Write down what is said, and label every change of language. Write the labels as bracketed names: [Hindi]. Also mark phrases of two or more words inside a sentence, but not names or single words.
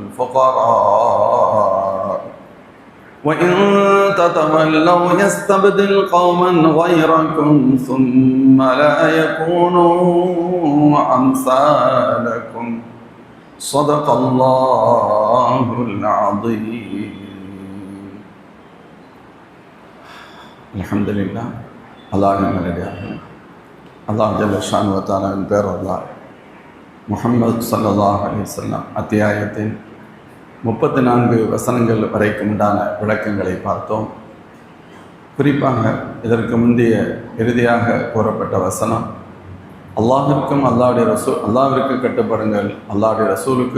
[Arabic] الفقراء وإن تتولوا يستبدل قوما غيركم ثم لا يكونوا أمثالكم صدق الله العظيم. الحمد لله. الله جل شانه وتعالى [Tamil] பேரருளால் முஹம்மது [Arabic] صلى الله عليه وسلم [Tamil] அத்தியாயத்தின் 34 வசனங்கள் வரைக்கும் உண்டான விளக்கங்களை பார்த்தோம். குறிப்பாக இதற்கு முந்தைய இறுதியாக கூறப்பட்ட வசனம், அல்லாஹிற்கும் அல்லாஹ்விற்கு கட்டுப்படுங்கள், அல்லாஹ்வுடைய ரசூலுக்கு